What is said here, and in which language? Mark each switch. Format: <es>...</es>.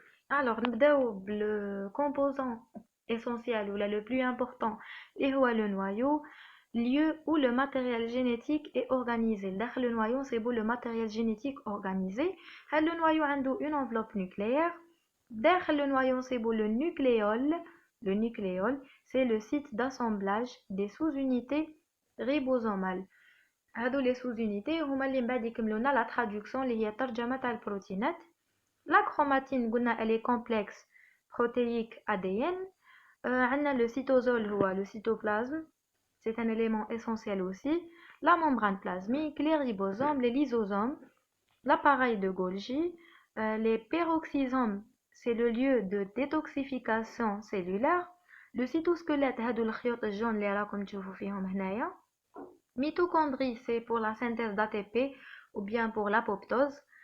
<fr>Alors</fr> <ar>نبداو بلو</ar> <fr>composant essentiel ou le plus important</fr> <ar>اللي هو</ar> <fr>le noyau, lieu où le matériel génétique est organisé.</fr> <ar>داخل</ar> <fr>le noyau c'est beau le matériel génétique organisé.</fr> <ar>هاد</ar> <fr>le noyau عنده une enveloppe nucléaire.</fr> <ar>داخل</ar> <fr>le noyau c'est beau le nucléole. Le nucléole c'est le site d'assemblage des sous-unités ribosomales.</fr> <ar>هادو</ar> <fr>les sous-unités</fr> <ar>هما اللي من بعد يكملوا لنا</ar> <fr>la traduction</fr> <ar>اللي هي ترجمة تاع البروتينات.</ar> <fr>La chromatine</fr> <ar>قلنا</ar> <fr>elle est complexe protéique ADN.</fr> <ar>عندنا</ar> <fr>le cytosol</fr> <ar>هو</ar> <fr>le cytoplasme, c'est un élément essentiel aussi. La membrane plasmique, les ribosomes, les lysosomes, l'appareil de Golgi, les peroxysomes, c'est le lieu de détoxification cellulaire. Le cytosquelette</fr> <ar>هادو الخيوط الجون اللي راكم تشوفوا فيهم هنايا.</ar> <fr>Mitochondrie c'est pour la synthèse d'ATP ou bien pour l'apoptose.</fr>